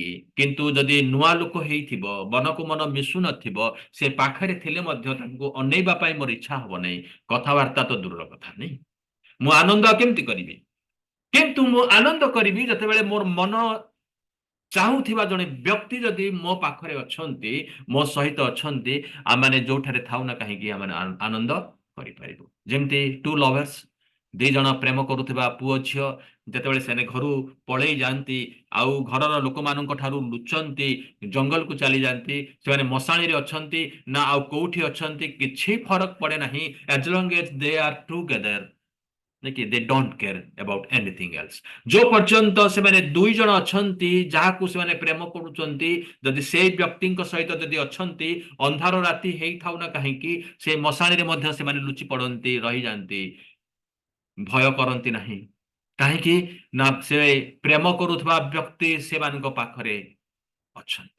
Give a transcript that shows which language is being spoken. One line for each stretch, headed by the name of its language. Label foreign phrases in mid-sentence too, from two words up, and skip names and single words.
Odia: କିନ୍ତୁ ଯଦି ନୂଆ ଲୋକ ହେଇଥିବ, ମନକୁ ମନ ମିଶୁ ନଥିବ, ସେ ପାଖରେ ଥିଲେ ମଧ୍ୟ ତାଙ୍କୁ ଅନେଇବା ପାଇଁ ମୋର ଇଚ୍ଛା ହେବ ନାହିଁ, କଥାବାର୍ତ୍ତା ତ ଦୂର କଥା ନାହିଁ। ମୁଁ ଆନନ୍ଦ କେମିତି କରିବି? କିନ୍ତୁ ମୁଁ ଆନନ୍ଦ କରିବି ଯେତେବେଳେ ମୋର ମନ ଚାହୁଁଥିବା ଜଣେ ବ୍ୟକ୍ତି ଯଦି ମୋ ପାଖରେ ଅଛନ୍ତି, ମୋ ସହିତ ଅଛନ୍ତି, ଆମମାନେ ଯୋଉଠାରେ ଥାଉ ନା କାହିଁ ଆମମାନେ ଆନନ୍ଦ କରି ପାରିବା। ଯେମିତି
English: two lovers,
Odia: ଦି ଜଣ ପ୍ରେମ କରୁଥିବା ପୁଅ ଝିଅ ଯେତେବେଳେ ସେମାନେ ଘରୁ ପଳେଇ ଯାଆନ୍ତି ଆଉ ଘରର ଲୋକମାନଙ୍କ ଠାରୁ ଲୁଚନ୍ତି, ଜଙ୍ଗଲକୁ ଚାଲି ଯାଆନ୍ତି, ସେମାନେ ମଶାଣିରେ ଅଛନ୍ତି ନା ଆଉ କୋଉଠି ଅଛନ୍ତି କିଛି ଫରକ ପଡେ ନାହିଁ,
English: as long as they are together, ନାକି they don't care about anything else।
Odia: ଯୋଉ ପର୍ଯ୍ୟନ୍ତ ସେମାନେ ଦୁଇ ଜଣ ଅଛନ୍ତି ଯାହାକୁ ସେମାନେ ପ୍ରେମ କରୁଛନ୍ତି, ଯଦି ସେଇ ବ୍ୟକ୍ତିଙ୍କ ସହିତ ଯଦି ଅଛନ୍ତି, ଅନ୍ଧାର ରାତି ହେଇଥାଉ ନା କାହିଁକି ସେ ମଶାଣିରେ ମଧ୍ୟ ସେମାନେ ଲୁଚି ପଡନ୍ତି, ରହିଯାଆନ୍ତି, ଭୟ କରନ୍ତି ନାହିଁ। କାହିଁକି ନା ସେ ପ୍ରେମ କରୁଥିବା ବ୍ୟକ୍ତି ସେମାନଙ୍କ ପାଖରେ ଅଛନ୍ତି।